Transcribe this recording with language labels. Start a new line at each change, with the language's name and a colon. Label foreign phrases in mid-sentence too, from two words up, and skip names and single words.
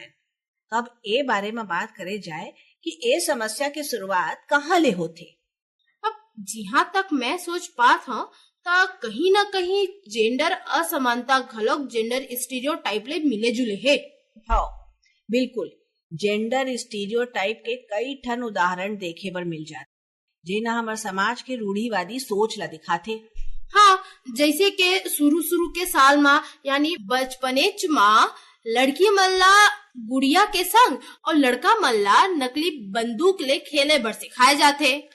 Chhattisgarhi: तो अब ए बारे में बात करे जाए कि ए समस्या की शुरुआत कहाँ ले होती। अब जहाँ तक मैं सोच पात हूँ ता कहीं न कहीं जेंडर असमानता घलोक
English: gender stereotype
Chhattisgarhi: ले मिले जुले है। हाँ बिल्कुल,
English: gender stereotype
Chhattisgarhi: के कई ठन उदाहरण देखे बर मिल जाते जेना हमार समाज के रूढ़िवादी सोच ला दिखाथे। हाँ, जैसे के शुरू के साल मा यानी बचपनेच मा लड़की मन ला गुड़िया के संग और लड़का मन ला नकली बंदूक ले खेले बर सिखाए जाथे।